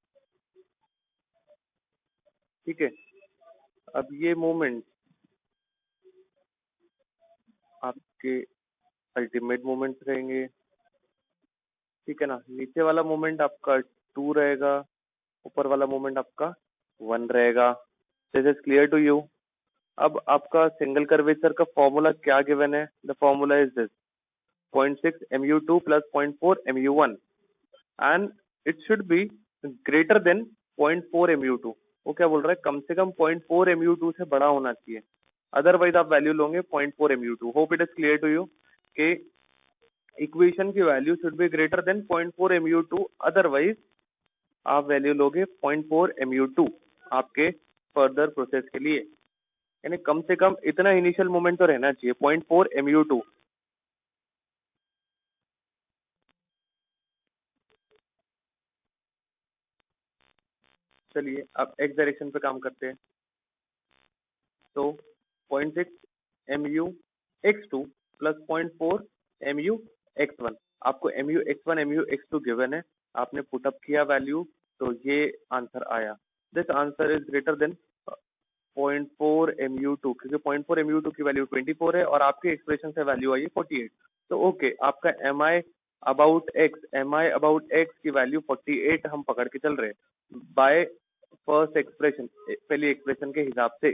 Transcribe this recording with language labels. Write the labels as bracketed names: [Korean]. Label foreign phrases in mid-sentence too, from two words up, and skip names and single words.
[Hindi] ठीक है, अब ये मूवमेंट आपके [English] ultimate movements [Hindi] रहेंगे. ठीक है ना, नीचे वाला मूवमेंट आपका 2 रहेगा, ऊपर वाला मूवमेंट आपका 1 रहेगा. [English] This is clear to you. [Hindi] अब आपका [English] single curvature [Hindi] का फॉर्मूला क्या गिवन है? [English] The formula is this 0.6 MU2 plus 0.4 MU1 and it should be greater than 0.4 MU2. [Hindi] वो क्या बोल रहा है, कम से कम 0.4 MU2 से बड़ा होना चाहिए, अदरवाइज आप वैल्यू लोगे 0.4 MU2. [English] Hope it is clear to you [Hindi] कि इक्वेशन की वैल्यू [English] should be greater than [Hindi] 0.4 MU2, अदरवाइज आप वैल्यू लोगे 0.4 mu2 आपके [English] further process [Hindi] के लिए, यानी कम से कम इतना [English] initial moment [Hindi] तो रहना चाहिए 0.4 mu2। चलिए अब [English] x direction [Hindi] पे काम करते हैं। तो 0.6 mu x2 प्लस 0.4 mu x1, आपको mu x1 mu x2 गिवन है, आपने पुटअप किया वैल्यू तो ये आंसर आया। [English] This answer is greater than 0.4 mu2, [Hindi] क्योंकि 0.4 mu2 की वैल्यू 24 है और आपके एक्सप्रेशन से वैल्यू आई है 48। तो ओके, आपका [English] MI about x [Hindi] की वैल्यू 48 हम पकड़ के चल रहे हैं [English] by first expression, [Hindi] पहली एक्सप्रेशन के हिसाब से।